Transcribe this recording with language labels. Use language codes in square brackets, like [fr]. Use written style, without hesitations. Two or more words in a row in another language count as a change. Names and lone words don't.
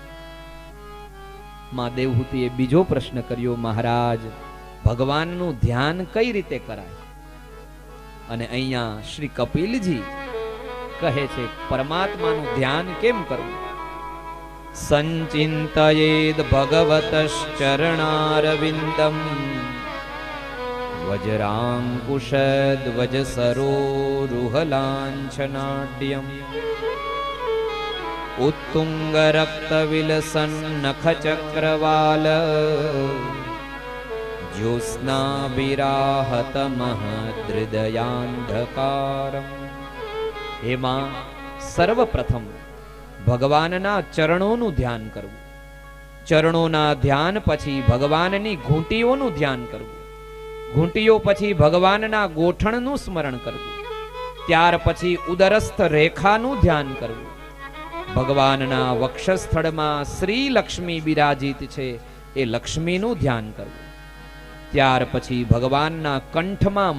[gu] માં દેવહૂતિએ બીજો પ્રશ્ન કર્યો, મહારાજ, ભગવાનનું ધ્યાન કઈ રીતે કરાય? અને અહીંયા શ્રી કપિલજી કહે છે, પરમાત્માનું ધ્યાન કેમ કરવું? [sa] संचिंतयेद भगवतश्चरणारविंदम वज्राङ्कुशध्वजसरोरुहलाञ्छनाढ्यम् उत्तुङ्गरक्तविलसन्नखचक्रवाल ज्योत्स्नाविराहतमहदृदयान्धकारम्। [gu] હે માં, સર્વપ્રથમ ભગવાનના ચરણોનું ધ્યાન કરવું, ચરણોના ધ્યાન પછી ભગવાનની ઘૂંટીઓનું ધ્યાન કરવું, ઘૂંટીઓ પછી ભગવાનના ગોઠણનું સ્મરણ કરવું, ત્યાર પછી ઉદરસ્થ રેખાનું ધ્યાન કરવું, ભગવાનના વક્ષસ્થળમાં શ્રી લક્ષ્મી બિરાજિત છે એ લક્ષ્મીનું ધ્યાન કરવું, ત્યાર પછી ભગવાનના કંઠમાં